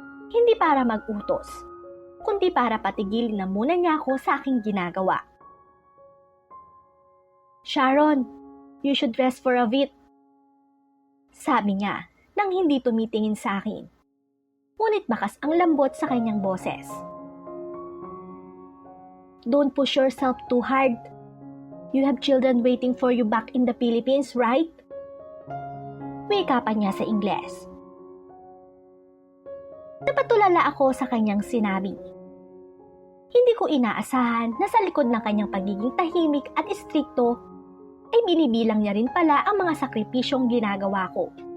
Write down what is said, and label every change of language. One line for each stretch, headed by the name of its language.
Filipino: Hindi para mag-utos, kundi para patigilin na muna niya ako sa aking ginagawa. "Sharon,
English: you should rest for a bit,"
Filipino: sabi niya nang hindi tumitingin sa akin. Ngunit bakas ang lambot sa kanyang boses.
English: "Don't push yourself too hard. You have children waiting for you back in the Philippines, right?"
Filipino: Wika pa niya sa Ingles. Napatulala ako sa kanyang sinabi. Hindi ko inaasahan na sa likod ng kanyang pagiging tahimik at istrikto ay binibilang niya rin pala ang mga sakripisyong ginagawa ko.